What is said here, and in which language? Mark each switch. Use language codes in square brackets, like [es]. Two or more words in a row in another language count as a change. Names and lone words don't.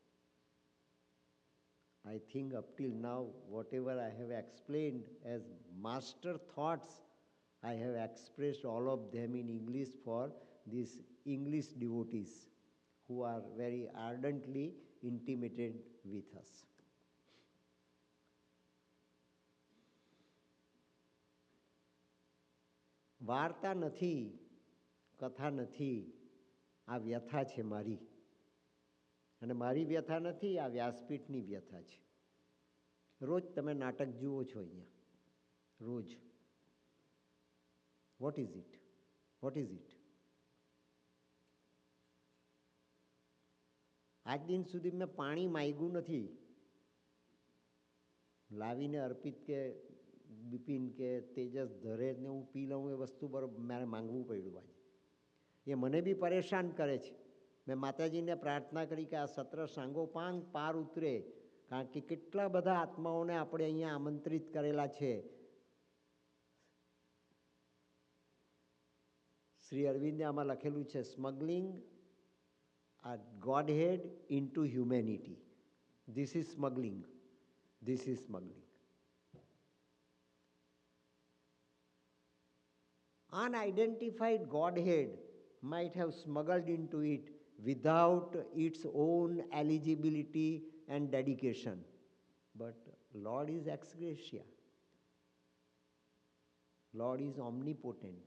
[en] I think up till now, whatever I have explained as master thoughts, I have expressed all of them in English for these English devotees who are very ardently intimated with us. [gu] વાર્તા નથી, કથા નથી, આ વ્યથા છે મારી. અને મારી વ્યથા નથી, આ વ્યાસપીઠની વ્યથા છે. રોજ તમે નાટક જુઓ છો અહીંયા, રોજ. [en] What is it? What is it? [gu] આજ દિન સુધી મેં પાણી માગ્યું નથી. લાવીને અર્પિત કે બિપિન કે તેજસ ધરે ને હું પી લઉં, એ વસ્તુ મારે માંગવું પડ્યું આજે. એ મને બી પરેશાન કરે છે. મેં માતાજીને પ્રાર્થના કરી કે આ સત્ર સાંગોપાંગ પાર ઉતરે, કારણ કે કેટલા બધા આત્માઓને આપણે અહીંયા આમંત્રિત કરેલા છે. શ્રી અરવિંદે આમાં લખેલું છે, [en] smuggling a Godhead into humanity. This is smuggling. This is smuggling. Unidentified Godhead might have smuggled into it without its own eligibility and dedication. But Lord is ex gratia. Lord is omnipotent.